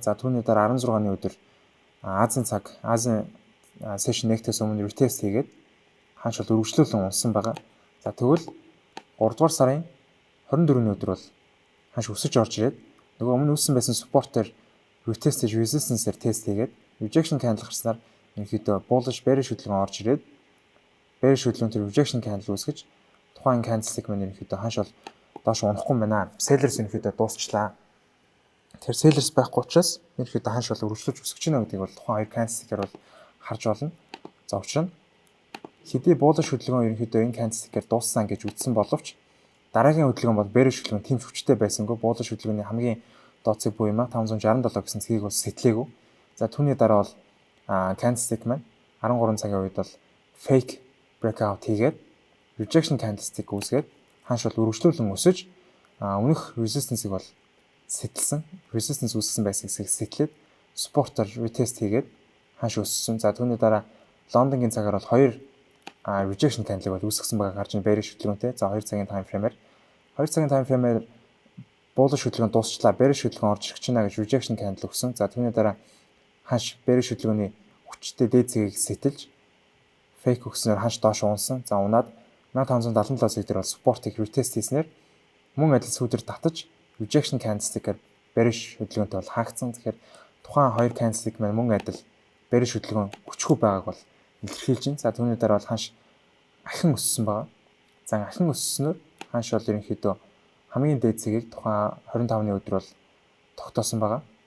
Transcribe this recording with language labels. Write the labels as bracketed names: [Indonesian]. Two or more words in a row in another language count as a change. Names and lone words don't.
[Mongolian] За түүний дараа 16-ны өдөр Азийн session нэгтээс өмнө retest хийгээд ханш бол өргөжлөл унсан байгаа. За тэгвэл 3 дугаар сарын 24-ний өдөр бол ханш өсөж орж ирээд нөгөө өмнө үүссэн байсан support-ээр retest хийж resistance-ээр тест хийгээд [English] rejection candle [Mongolian] гарснаар ерөнхийдөө [English] bullish bearish [Mongolian] хөдөлгөөн орж ирээд bearish хөдөлгөөнтэй [English] rejection candle [Mongolian] үүсгэж тухайн candlestick маань ерөнхийдөө ханш бол доош унахгүй юм байна. Sellers ерөнхийдөө дуусчлаа. Тэгэхээр sellers байхгүй учраас ерөнхийдөө ханш бол өргөжлөж өсөж байна гэдгийг бол тухайн хоёр candlestick-ээр бол харж болно. За учир нь хэдий bullish хөдөлгөөн ерөнхийдөө энэ candlestick-ээр дууссан гэж үзсэн боловч дараагийн хөдөлгөөн бол bearish хөдөлгөөн тийм хүчтэй байсангүй. Bullish хөдөлгөөний хамгийн доод цэг буюу 1567 гэсэн цэгийг бол сэтлээгүй. За түүний дараа бол candlestick маань 13 цагийн үед бол [English] fake breakout [Mongolian] хийгээд [English] rejection candlestick [Mongolian] үүсгээд ханш бол өргөжлүүлэн өсөж өмнөх resistance-ыг бол сэтэлсэн. Resistance үүсгэсэн байсан хэсгийг сэтлээд support-оор retest хийгээд ханш өссөн. За түүний дараа Лондонгийн цагаар бол 2 [English] rejection candle- [Mongolian] ыг бол үүсгэсэн байгаа гарч ийн bearish хөдөлгөөнтэй. За 2 цагийн [English] time frame- [Mongolian] ээр 2 цагийн [English] time frame- [Mongolian] ээр bullish хөдөлгөөн дуусчлаа. Bearish хөдөлгөөн орж ирэх чинь гэж [English] rejection candle [Mongolian] өгсөн. За түүний дараа ханш bearish хөдөлгөөний хүчтэй дээд цэгийг сэтэлж fake өгснөөр ханш доош унсан. За унаад 1577 цэг дээр бол support-ыг retest хийснээр мөн адил сүүдэр татаж [English] rejection candlestick- [Mongolian] ээр bearish хөдөлгөөнтэй бол хаагдсан. Тэгэхээр тухайн хоёр candlestick маань мөн адил bearish хөдөлгөөн хүчгүй байгааг бол илэрхийлж байна. За түүний дараа бол ханш ахин өссөн байгаа. За ахин өссөнөөр ханш бол ерөнхийдөө хамгийн дээд цэгийг тухайн 25-ны өдөр бол тогтоосон байгаа.